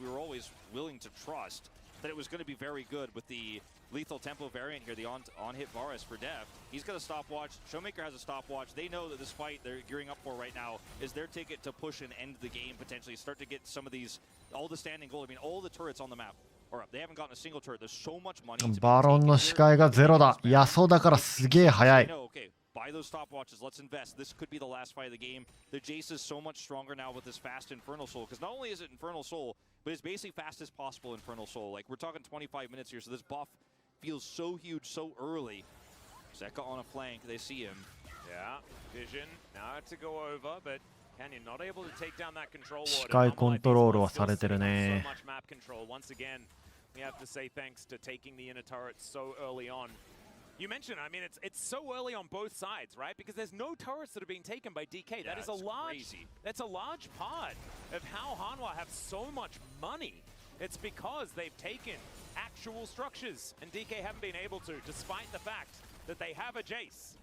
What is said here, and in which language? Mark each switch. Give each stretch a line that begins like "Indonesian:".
English: We were always willing to trust that it was going to be very good with the lethal tempo variant here, the on-hit Varus for Def. He's got a stopwatch. Showmaker has a stopwatch. They know that this fight they're gearing up for right now is their ticket to push and end the game, potentially start to get some of these, all the standing gold. I mean, all the turrets on the map. They haven't gotten a single turret. There's so much money.
Japanese: バロンの視界がゼロだ野草だからすげえ速い
English: Okay, buy those stopwatches. Let's invest. This could be the last fight of the game. The Jace is so much stronger now with this fast Infernal Soul, because not only is it Infernal Soul, but it's basically fast as possible Infernal Soul. Like, we're talking 25 minutes here, so this buff feels so huge so early. Zeka on a flank. They see him. Yeah, Vision now to go over, but Canyon not able to take down that control ward.
Japanese: 視界コントロールはされてるね
English: So much map control. Once again, we have to say thanks to taking the inner turrets so early on. You mentioned, I mean, it's so early on both sides, right? Because there's no turrets that are being taken by DK. Yeah, That is that's a large part of how Hanwha have so much money. It's because they've taken actual structures, and DK haven't been able to, despite the fact that they have a Jace.